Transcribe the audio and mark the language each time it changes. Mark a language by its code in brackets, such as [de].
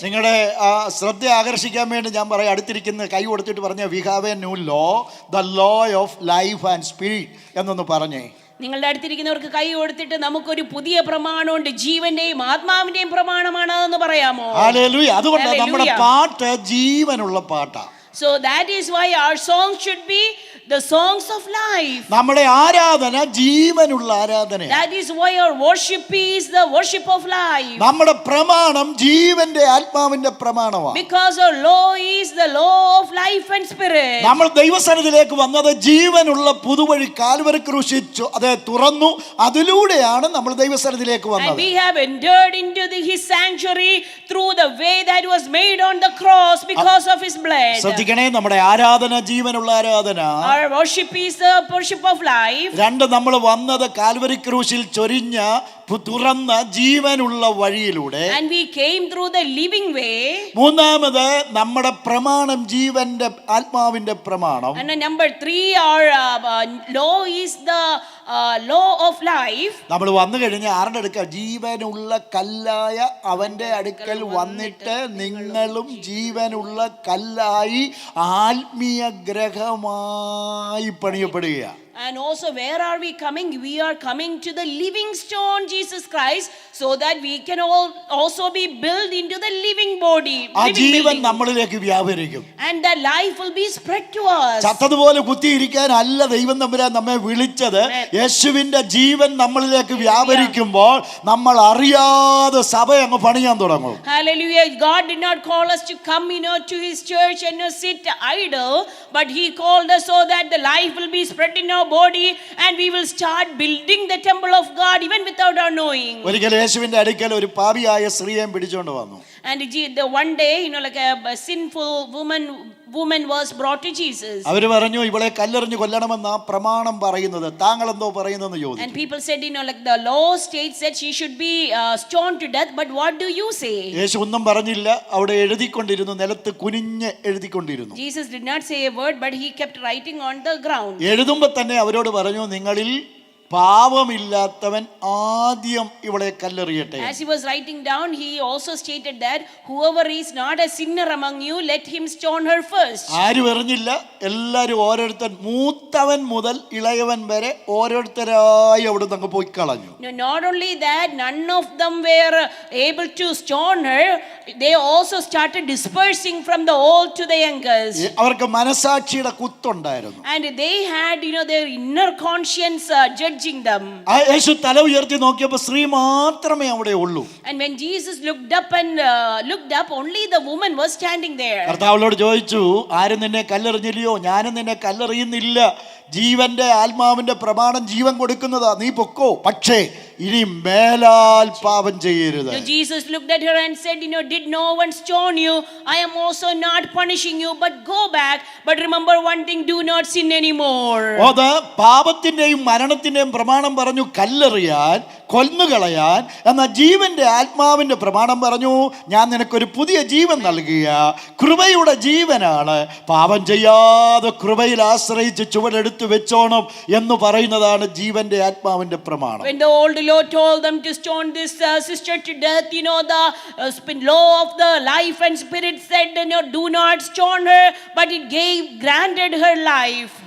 [ml] നിങ്ങളുടെ ശ്രദ്ധ ആകർഷിക്കാൻ വേണ്ടി ഞാൻ പറയാം, അടുത്തിരിക്കുന്ന കൈ കൊടുത്തിട്ട് പറഞ്ഞ [en] we have a new law, the law of life and spirit [ml] എന്നൊന്ന് പറഞ്ഞേ. നിങ്ങളുടെ അടുത്തിരിക്കുന്നവർക്ക് കൈ കൊടുത്തിട്ട് നമുക്കൊരു പുതിയ പ്രമാണമുണ്ട്, ജീവന്റെയും ആത്മാവിന്റെയും പ്രമാണമാണ് എന്ന് പറയാമോ? ഹല്ലേലൂയ. അതുകൊണ്ട് നമ്മുടെ പാട്ട് ജീവനുള്ള പാട്ടാ. [en] So that is why our song should be the songs of life. [ml] നമ്മുടെ ആരാധന ജീവനുള്ള ആരാധനയാണ്. [en] That is why our worship is the worship of life. [ml] നമ്മുടെ പ്രമാണം ജീവന്റെ ആത്മാവിന്റെ പ്രമാണമാണ്. [en] Because our law is the law of life and spirit. [ml] നമ്മൾ ദൈവസന്നിധിയിലേക്ക് വന്നത് ജീവനുള്ള പുതുവഴി കാൽവരി ക്രൂശിൽ അത് തുറന്നു, അതിലൂടെയാണ് നമ്മൾ ദൈവസന്നിധിയിലേക്ക് വന്നത്. [en] And we have entered into his sanctuary through the way that was made on the cross because of his blood. [ml] ശ്രദ്ധിക്കണേ, നമ്മുടെ ആരാധന ജീവനുള്ള ആരാധന. [en] Our worship is the worship of life. [ml] രണ്ട്, നമ്മൾ വന്നത് കാൽവരി ക്രൂശിൽ ചൊരിഞ്ഞ തുറന്ന ജീവനുള്ള വഴിയിലൂടെ. [en] And we came through the living way. [ml] മൂന്നാമത് നമ്മുടെ പ്രമാണം ജീവന്റെ ആത്മാവിന്റെ പ്രമാണം. [en] And number 3, our law is the law of life. [ml] നമ്മൾ വന്നു കഴിഞ്ഞ് ആരുടെ അടുക്കൽ? ജീവനുള്ള കല്ലായ അവന്റെ അടുക്കൽ വന്നിട്ട് നിങ്ങളും ജീവനുള്ള കല്ലായി ആത്മീയ ഗ്രഹമായി പണിയപ്പെടുക. [en] And also, where are we coming? We are coming to the living stone, Jesus Christ, so that we can also be built into the living body. [ml] ആ ജീവൻ നമ്മളിലേക്ക് വ്യാപരിക്കും. [en] And the life will be spread to us. [ml] ചത്തതുപോലെ കുത്തിയിരിക്കാൻ അല്ല ദൈവം തമ്പുരാൻ നമ്മെ വിളിച്ചത്. യേശുവിന്റെ ജീവൻ നമ്മളിലേക്ക് വ്യാപരിക്കുമ്പോൾ നമ്മൾ അറിയാതെ സഭ അങ്ങ് പണിയാൻ തുടങ്ങും. [en] Hallelujah. God did not call us to come, to his church and sit idle, but he called us so that the life will be spread in our body and we will start building the temple of God even without our knowing. [ml] ഒരിക്കൽ യേശുവിന്റെ അടുക്കൽ ഒരു പാപിയായ സ്ത്രീയെ പിടിച്ചുകൊണ്ട് വന്നു. [en] And the one day, like a sinful woman was brought to Jesus. [ml] അവര് പറഞ്ഞു, ഇവളെ കല്ലെറിഞ്ഞു കൊല്ലണമെന്നാ പ്രമാണം പറയുന്നത്, താങ്കൾ എന്തോ പറയുന്നെന്ന് ചോദിച്ചു. [en] And people said, like the law states that she should be stoned to death, but what do you say? [ml] യേശു ഒന്നും പറഞ്ഞില്ല. അവിടെ എഴുതിക്കൊണ്ടിരുന്നു, നിലത്ത് കുനിഞ്ഞ് എഴുതിക്കൊണ്ടിരുന്നു. [en] Jesus did not say a word, but he kept writing on the ground. [ml] എഴുതുമ്പോൾ തന്നെ അവരോട് പറഞ്ഞു, നിങ്ങളിൽ പാപമില്ലാത്തവൻ ആദ്യം ഇവളെ കല്ലെറിയട്ടെ. [en] As he was writing down, he also stated that whoever is not a sinner among you, let him stone her first. [ml] ആരും എറിഞ്ഞില്ല. എല്ലാരും ഓരോരുത്തൻ, മൂത്തവൻ മുതൽ ഇളയവൻ വരെ ഓരോരുത്തരായി അവിടുന്ന് അങ്ങ് പോയി കളഞ്ഞു. [en] No, not only that, none of them were able to stone her. They also started dispersing from the old to the youngest. [ml] അവർക്ക് മനസാക്ഷിയുടെ കുത്തുണ്ടായിരുന്നു. [en] And they had, their inner conscience judging them. [ml] യേശു തല ഉയർത്തി നോക്കിയപ്പോൾ സ്ത്രീ മാത്രമേ അവിടെ ഉള്ളൂ. [en] And when Jesus looked up, only the woman was standing there. [ml] കർത്താവിനോട് ചോദിച്ചു, ആരും നിന്നെ കല്ലെറിഞ്ഞില്ലയോ? ഞാനും നിന്നെ കല്ലെറിയുന്നില്ല. ജീവന്റെ ആത്മാവിന്റെ പ്രമാണം ജീവൻ കൊടുക്കുന്നതാ, നീ പൊക്കോ, പക്ഷേ ഇനി മേലാൽ പാപം ചെയ്യരുത്. [en] Jesus looked at her and said, did no one stone you? I am also not punishing you, but go back. But remember one thing, do not sin anymore. [ml] അത് പാപത്തിന്റെയും മരണത്തിന്റെയും പ്രമാണം പറഞ്ഞു കല്ലെറിയാൻ, കൊന്നുകളയാൻ. എന്നാൽ ജീവന്റെ ആത്മാവിന്റെ പ്രമാണം പറഞ്ഞു, ഞാൻ നിനക്കൊരു പുതിയ ജീവൻ നൽകിയ കൃപയുടെ ജീവനാണ്. പാപം ചെയ്യാതെ കൃപയിൽ ആശ്രയിച്ച് ചുവടെടുത്ത് വെച്ചോണം എന്ന് പറയുന്നതാണ് ജീവന്റെ ആത്മാവിന്റെ പ്രമാണം. [en] When the old law told them to stone this sister to death, the law of the life and spirit said, do not stone her, but it granted her life.